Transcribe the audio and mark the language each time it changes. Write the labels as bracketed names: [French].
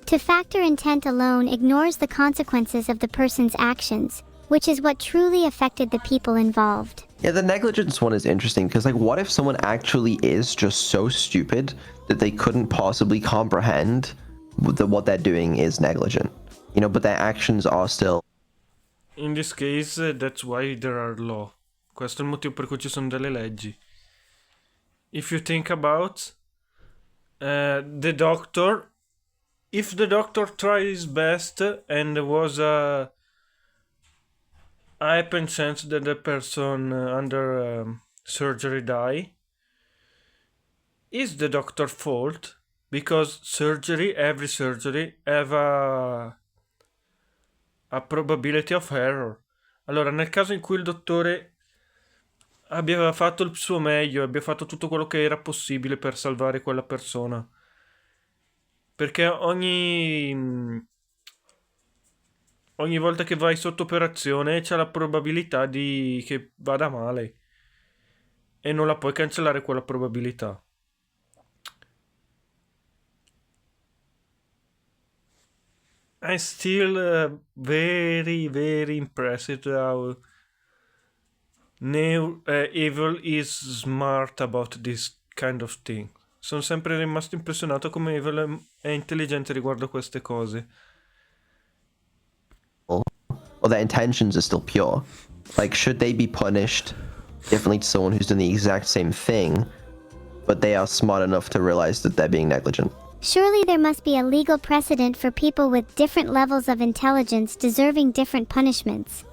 [English] To factor intent alone ignores the consequences of the person's actions, which is what truly affected the people involved. Yeah, the negligence one is interesting because, like, what if someone actually is just so stupid that they couldn't possibly comprehend that what they're doing is negligent, you know, but their actions are still... In this case, that's why there are law. [Italian] Questo è il motivo per cui ci sono delle leggi. [English] If you think about the doctor, if the doctor tried his best and there was a high chance that the person under surgery die, is the doctor's fault? Because every surgery have a probability of error. [Italian] Allora, nel caso in cui il dottore abbia fatto il suo meglio, abbia fatto tutto quello che era possibile per salvare quella persona, perché ogni volta che vai sotto operazione c'è la probabilità che vada male e non la puoi cancellare quella probabilità. [English] I'm still very, very impressed how Evil is smart about this kind of thing. [Italian] Sono sempre rimasto impressionato come Evil è intelligente riguardo a queste cose. [English] Or their intentions are still pure. Like, should they be punished differently to someone who's done the exact same thing, but they are smart enough to realize that they're being negligent? Surely there must be a legal precedent for people with different levels of intelligence deserving different punishments.